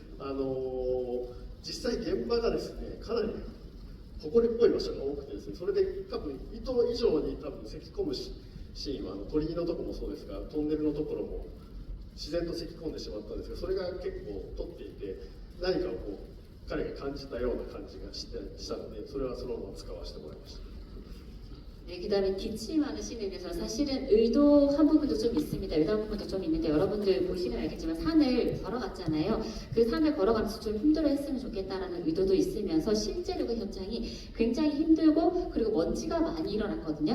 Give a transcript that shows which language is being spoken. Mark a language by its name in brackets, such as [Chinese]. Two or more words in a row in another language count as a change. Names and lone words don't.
[Japanese] 実際現場がですねかなり埃っぽい場所が多くてですね、それで多分意図以上に多分咳き込むシーンは鳥居のとこもそうですがトンネルのところも自然と咳き込んでしまったんですが、それが結構撮っていて何かをこう彼が感じたような感じがしたので、それはそのまま使わせてもらいました。 [Korean] 네, 그 다음에 기침하는 씬에 대해서 사실은 의도한 부분도 좀 있습니다. 의도한 부분도 좀 있는데 여러분들 보시면 알겠지만 산을 걸어갔잖아요. 그 산을 걸어가면서 좀 힘들어 했으면 좋겠다라는 의도도 있으면서 실제로 그 현장이 굉장히 힘들고 그리고 먼지가 많이 일어났거든요.